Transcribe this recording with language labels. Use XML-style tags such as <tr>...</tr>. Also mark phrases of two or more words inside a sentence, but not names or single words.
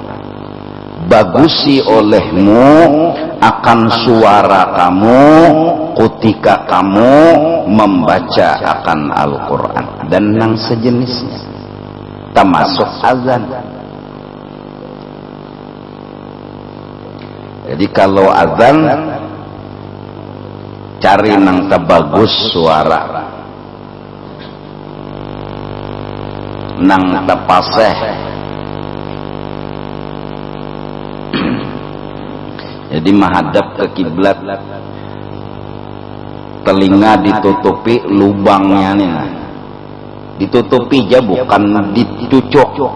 <id>Bagusi olehmu akan suara kamu ketika kamu membaca akan Al-Quran dan yang sejenisnya, termasuk azan.</id> <bjn>Jadi kalau azan cari nang terbagus suara, nang terpaseh.</bjn> <id>Jadi menghadap ke kiblat, telinga ditutupi lubangnya nih, ditutupi aja bukan dicucuk.</id>